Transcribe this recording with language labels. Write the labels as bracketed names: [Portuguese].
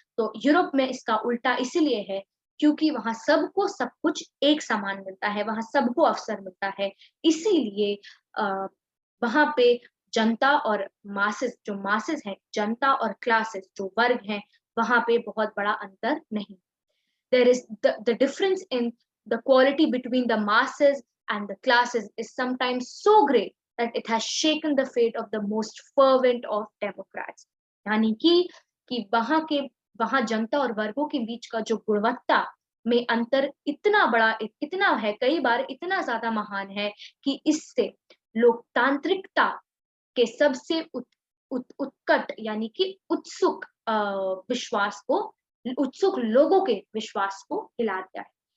[Hindi] तो यूरोप में इसका उल्टा इसीलिए है क्योंकि वहां सबको सब कुछ एक समान मिलता है, वहां सबको अवसर मिलता है। इसीलिए वहां पे जनता और मासेस, जो मासेस है, जनता और क्लासेस जो वर्ग हैं, वहां पे बहुत बड़ा अंतर नहीं। [English] There is the difference in the quality between the masses and the classes is sometimes so great that it has shaken the fate of the most fervent of democrats। [Hindi] यानी कि वहां जनता और वर्गों के बीच का जो गुणवत्ता में अंतर इतना बड़ा, इतना है, कई बार इतना ज्यादा महान है कि इससे लोकतांत्रिकता के सबसे उत्कट यानी कि उत्सुक विश्वास को, उत्सुक लोगों के विश्वास को हिला दिया है।